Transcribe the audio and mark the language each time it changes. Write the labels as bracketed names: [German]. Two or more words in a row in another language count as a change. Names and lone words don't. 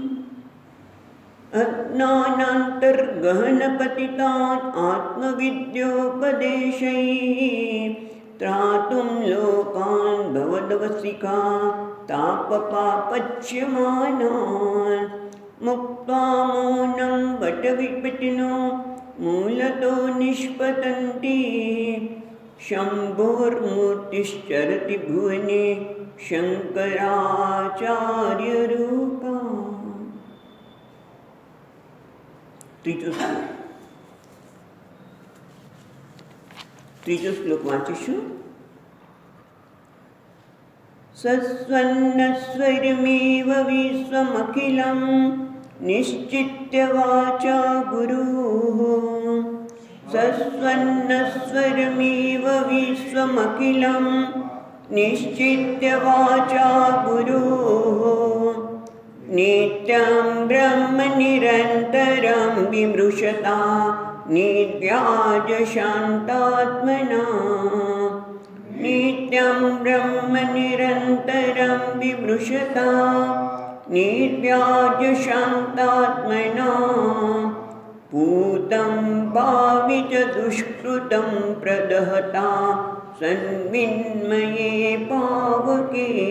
[Sanskrit] अज्ञानान्तर्गहनपतितान् आत्मविद्योपदेशैः त्रातुं लोकान् भवदवसिका तापपापच्यमानान् मुक्त्वा मौनं वटविपिनो मूलतो निष्पतन्ति शम्भोर्मूर्तिश्चरति भुवने शङ्कराचार्यरूपा। [Gujarati] ત્રીજો શ્લોક વાંચીશું। [Sanskrit] સસ્વન્નસ્વરમેવ વિશ્વમખિલં નિશ્ચિત્ય વાચા ગુરુઃ સસ્વન્નસ્વરમેવ વિશ્વમખિલં નિશ્ચિત્ય વાચા ગુરુઃ નિત્યં બ્રહ્મ નિરन्तरं વિમૃશતા निर्व्याजशान्तात्मना नित्यं ब्रह्म निरन्तरं विमृशता निर्व्याजशान्तात्मना पूतं भाविच दुष्कृतं प्रदहता सन्मिन्मये पावके